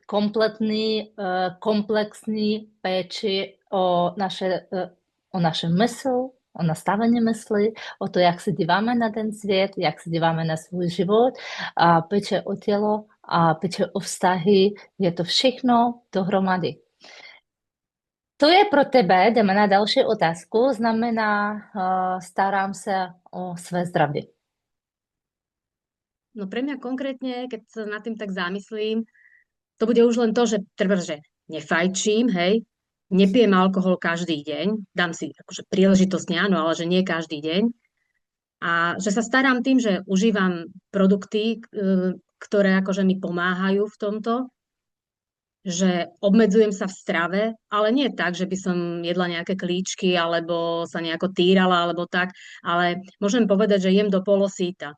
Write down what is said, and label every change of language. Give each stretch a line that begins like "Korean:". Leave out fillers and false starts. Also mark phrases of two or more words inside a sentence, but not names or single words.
Czech: komplexní péči o naše mysl, o nastavení mysli, o to, jak se díváme na ten svět, jak se díváme na svůj život, a péče o tělo a péče o vztahy, je to všechno dohromady. To je pro tebe, jdeme na další otázku, znamená starám se o své zdraví.
Slovak: No pre mňa konkrétne, keď sa nad tým tak zamyslím, to bude už len to, že že nefajčím, hej, nepijem alkohol každý deň, dám si akože príležitostne áno, ale že nie každý deň. A že sa starám tým, že užívam produkty, ktoré akože mi pomáhajú v tomto, že obmedzujem sa v strave, ale nie tak, že by som jedla nejaké klíčky alebo sa nejako týrala alebo tak, ale môžem povedať, že jem do polosíta.